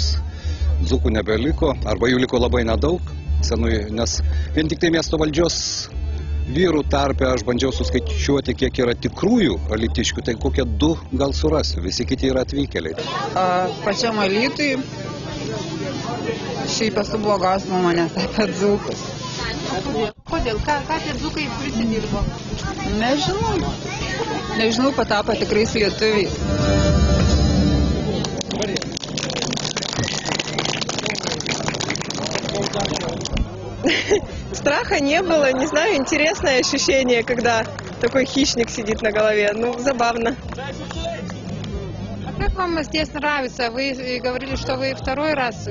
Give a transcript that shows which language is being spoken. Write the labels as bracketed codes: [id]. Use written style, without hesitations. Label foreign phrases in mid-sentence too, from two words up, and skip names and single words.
[lt] Dzūkų nebeliko, arba jų liko labai nedaug, nes vien tik tai miesto valdžios vyrų tarpe aš bandžiau suskaičiuoti, kiek yra tikrųjų alytiškių, tai kokie 2 gal surasiu, visi kiti yra atvykėliai. Pačiam Alytui šiaip esu blogos nuomonės apie dzūkus. Kodėl? Ką tie dzūkai prisidirbo? Nežinau. Nežinau, patapo tikrais lietuviais. [ru] Страха не было, не знаю, интересное ощущение, когда такой хищник сидит на голове. Ну, забавно. А как вам здесь нравится? Вы говорили, что вы второй раз...